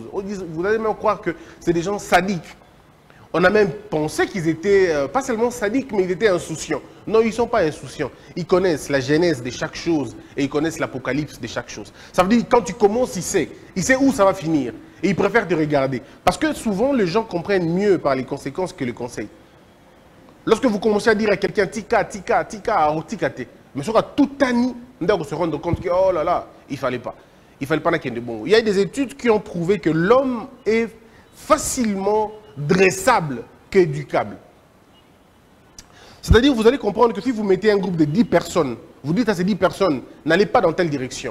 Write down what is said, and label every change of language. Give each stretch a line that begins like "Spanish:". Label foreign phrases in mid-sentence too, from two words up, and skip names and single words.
French: Vous allez même croire que c'est des gens sadiques. On a même pensé qu'ils étaient, pas seulement sadiques, mais ils étaient insouciants. Non, ils ne sont pas insouciants. Ils connaissent la genèse de chaque chose et ils connaissent l'apocalypse de chaque chose. Ça veut dire que quand tu commences, il sait où ça va finir. Et il préfère te regarder. Parce que souvent, les gens comprennent mieux par les conséquences que les conseils. Lorsque vous commencez à dire à quelqu'un, tika, tika, tika, tikate, mais sur tout ani, on doit se rendre compte que, oh là là, il ne fallait pas. Il ne fallait pas qu'il y ait de bon. Il y a des études qui ont prouvé que l'homme est facilement dressable qu'éducable. C'est-à-dire, vous allez comprendre que si vous mettez un groupe de 10 personnes, vous dites à ces 10 personnes, n'allez pas dans telle direction.